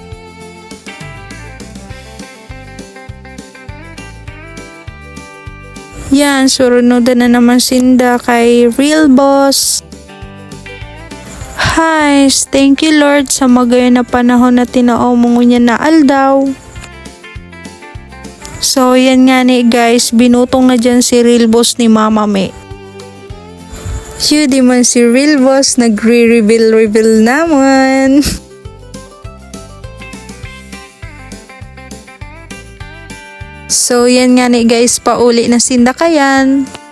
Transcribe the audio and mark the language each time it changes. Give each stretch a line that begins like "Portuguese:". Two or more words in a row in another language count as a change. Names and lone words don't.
Bikol: Yan, surunodan na naman sinda kay Real Boss. Hi,
English: thank you Lord
Bikol: sa magayon na panahon na tinao mo niya na aldaw. So, yan nga ni guys, binutong na dyan si Real Boss ni Mama May. Di man si Real Boss, nagre-reveal naman. So, yan nga ni guys, pauli na sinda kayan.